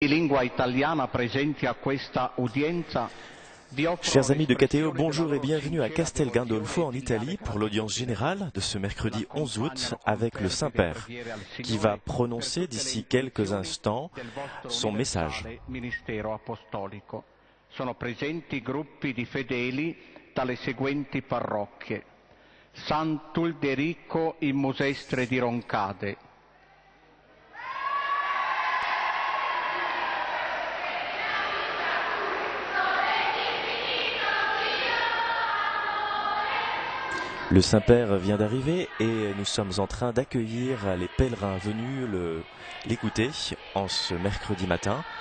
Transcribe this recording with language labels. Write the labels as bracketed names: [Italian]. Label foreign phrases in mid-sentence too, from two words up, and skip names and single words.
[French] Chers amis de KTO, bonjour et bienvenue à Castel Gandolfo en Italie pour l'audience générale de ce mercredi 11 août avec le Saint-Père qui va prononcer d'ici quelques instants son message. [Italian] Sono presenti gruppi di fedeli dalle seguenti parrocchie: Sant'Ulderico in Musestre di Roncade, [French] Le Saint-Père vient d'arriver et nous sommes en train d'accueillir les pèlerins venus l'écouter en ce mercredi matin.